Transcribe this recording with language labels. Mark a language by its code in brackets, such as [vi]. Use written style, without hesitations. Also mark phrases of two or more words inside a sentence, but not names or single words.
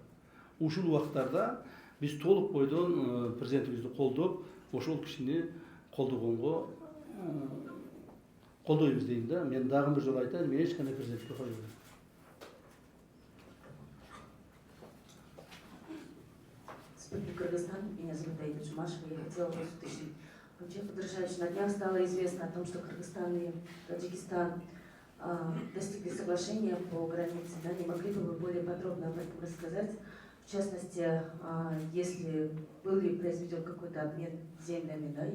[ky] Ушул убактарда биз толук бойдон президентибизди колдоп, ошол кишини колдогонго колдойбуз дейм да. Мен дагы бир жолу айтайын, мен эч кандай президентке койбойм. [ru] Республика Кыргызстан, меня зовут Аида Джумашева, я хотела вас уточнить. Вообще, подражающий, на днях стало известно о том, что Кыргызстан и Таджикистан достигли соглашения по границе. Да? Не могли бы вы более подробно об этом рассказать? В частности, если был ли произведен какой-то обмен землями, да?